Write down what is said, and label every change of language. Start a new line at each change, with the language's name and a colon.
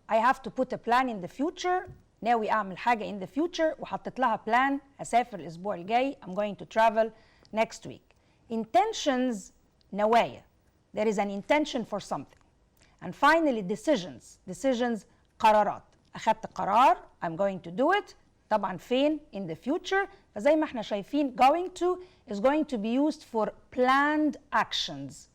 English: I have to put a plan in the future.
Arabic: ناوي أعمل حاجة
English: in the future
Arabic: وحطيت لها plan. هسافر الأسبوع الجاي.
English: I'm going to travel next week. Intentions
Arabic: نوايا.
English: There is an intention for something. And finally decisions. Decisions قرارات.
Arabic: أخدت قرار.
English: I'm going to do it.
Arabic: طبعا فين
English: in the future.
Arabic: فزي ما احنا شايفين
English: going to is going to be used for planned actions.